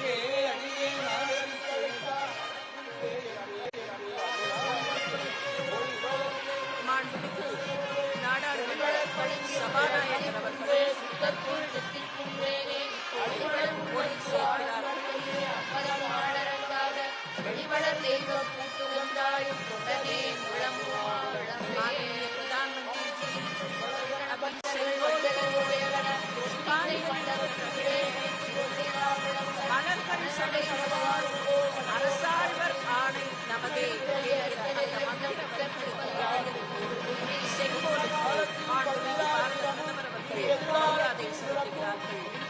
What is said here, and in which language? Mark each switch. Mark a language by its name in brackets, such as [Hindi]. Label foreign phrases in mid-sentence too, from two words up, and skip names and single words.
[Tamil] மாண்புமிகு நாடாளுமன்ற சபாநாயகர் அவர்கள் ஒளி சேர்க்கிறார்கள். [Hindi] माननीय प्रधानमंत्री जी अभी सेंगोल [Tamil] மலர்கள் சடைகளுவார் அரசாழ்வர் ஆணை நமதே செங்கோல் மாண்புமிகு பாரத பிரதமர் அவர்கள் மரியாதை செலுத்துகிறார்கள்.